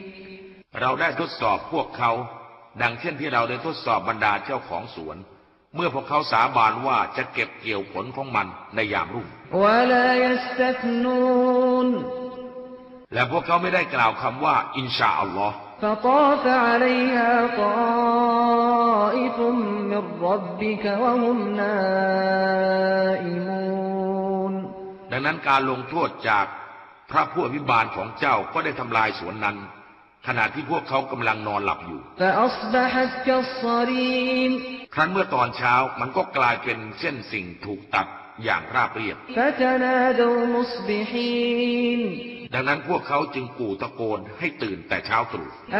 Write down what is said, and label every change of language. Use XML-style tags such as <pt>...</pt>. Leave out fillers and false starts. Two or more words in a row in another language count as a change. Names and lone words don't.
<th>เราได้ทดสอบพวกเขาดังเช่นที่เราได้ทดสอบบรรดาเจ้าของสวนเมื่อพวกเขาสาบานว่าจะเก็บเกี่ยวผลของมันในยามรุ่งและพวกเขาไม่ได้กล่าวคำว่า</th> <ar>إن شاء الله فطاف عليها طائف من ربك وهم نائمون</ar> <th>ดังนั้นการลงโทษจากพระผู้อภิบาลของเจ้าก็ได้ทำลายสวนนั้นขณะที่พวกเขากำลังนอนหลับอยู่ครั้นเมื่อตอนเช้ามันก็กลายเป็นเส้นสิ่งถูกตัดอย่างราบเรียบดังนั้นพวกเขาจึงกู่ตะโกนให้ตื่นแต่เช้าตรู่</th>